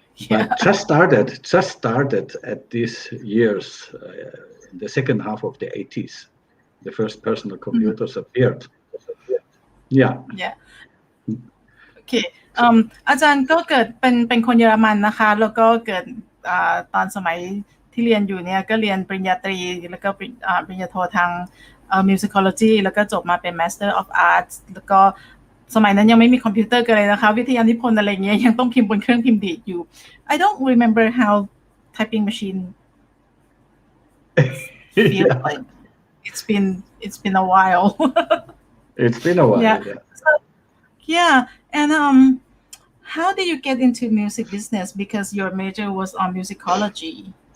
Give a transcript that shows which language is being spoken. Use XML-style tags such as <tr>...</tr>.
<en>But just started at these years, in the second half of the 80s. The first personal computers appeared. Yeah. Okay.</en> <th>อาจารย์ก็เกิดเป็นคนเยอรมันนะคะแล้วก็เกิดตอนสมัยที่เรียนอยู่เนี่ยก็เรียนปริญญาตรีแล้วก็ปริญญาโททางmusicology แล้วก็จบมาเป็น Master of Arts แล้วก็สมัยนั้นยังไม่มีคอมพิวเตอร์กันเลยนะคะวิทยานิพนธ์อะไรเงี้ยยังต้องพิมพ์บนเครื่องพิมพ์ดีดอยู่</th> <en>I don't remember how typing machine feel like it's been a while It's been a while and how did you get into music business because your major was on musicology</en>